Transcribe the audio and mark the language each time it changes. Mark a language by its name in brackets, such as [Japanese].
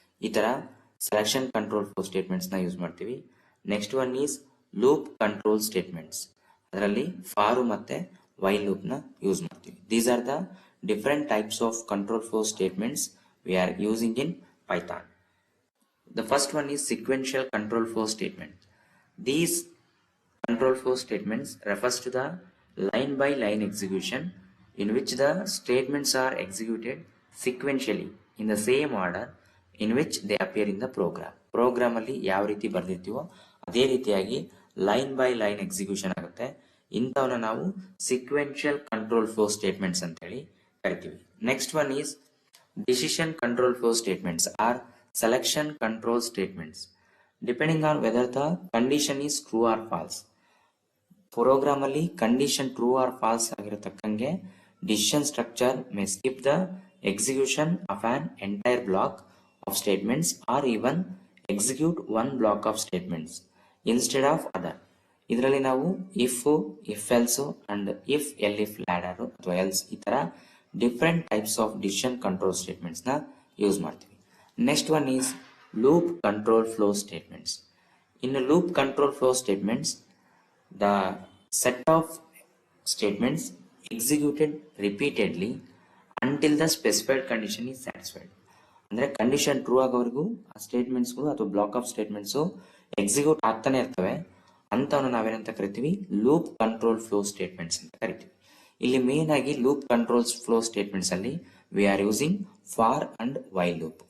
[Kannada] ಈ ತರ selection control flow statements ನ ಯೂಸ್ ಮಾಡ್ತೀವಿ. [English] next one is loop control statements, [Kannada] ಅದರಲ್ಲಿ ಫಾರ್ ಮತ್ತೆ ವೈಲ್ ಲೂಪ್ ನ ಯೂಸ್ ಮಾಡ್ತೀವಿ. [English] These are the different types of control flow statements we are using in Python. The first one is sequential control flow statement. These control flow statements refers to the line by line execution in which the statements are executed sequentially in the same order in which they appear in the program. [Kannada] Program ಅಲ್ಲಿ ಯಾವ ರೀತಿ ಬರ್ದಿರ್ತೀವೋ ಅದೇ ರೀತಿಯಾಗಿ line by line execution ಆಗುತ್ತೆ. ಇಂಥವನ್ನ ನಾವು sequential control flow statements ಅಂತ ಹೇಳಿ ಕರಿತೀವಿ. [English] Next one is decision control flow statements are selection control statements depending on whether the condition is true or false. [Kannada] Program ಅಲ್ಲಿ condition [English] true or false [Kannada] ಆಗಿರತಕ್ಕಂಗೆ [English] Decision structure may skip the execution of an entire block of statements or even execute one block of statements instead of other. [Kannada] ಇದರಲ್ಲಿ ನಾವು if else and if ladder ಅಥವಾ else ಈ ತರ different types of decision control statements ನ use ಮಾಡ್ತೀವಿ. [English] Next one is loop control flow statements. In a loop control flow statements, the set of statements executed repeatedly until the specified condition is satisfied. [Kannada] ಅಂದ್ರೆ condition true ಆಗೋವರೆಗೂ ಆ ಸ್ಟೇಟ್ಮೆಂಟ್ಸ್ಗಳು ಅಥವಾ block of statements execute ಆಗ್ತಾನೆ ಇರ್ತವೆ. ಅಂತವನ್ನ ನಾವೇನಂತ ಕರಿತೀವಿ, loop control flow statements ಅಂತ ಕರಿತೀವಿ. ಇಲ್ಲಿ ಮೇನ್ ಆಗಿ ಲೂಪ್ ಕಂಟ್ರೋಲ್ ಫ್ಲೋ ಸ್ಟೇಟ್ಮೆಂಟ್ಸ್ ಅಲ್ಲಿ [English] We are using for and while loop.